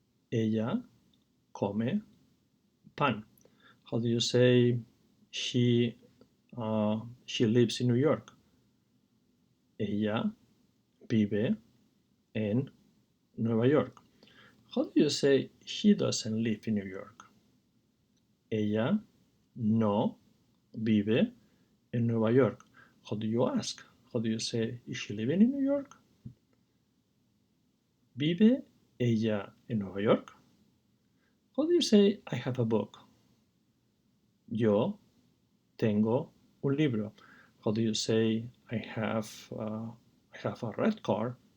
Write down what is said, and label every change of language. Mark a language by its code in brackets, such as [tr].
[es] Ella come pan. [en] How do you say she lives in New York? [es] Ella vive en Nueva York. [en] How do you say she doesn't live in New York? [es] Ella no vive en Nueva York. [en] How do you ask? How do you say, is she living in New York? [es] ¿Vive ella en Nueva York? [en] How do you say, I have a book? [es] Yo tengo un libro. [en] How do you say, I have a red car?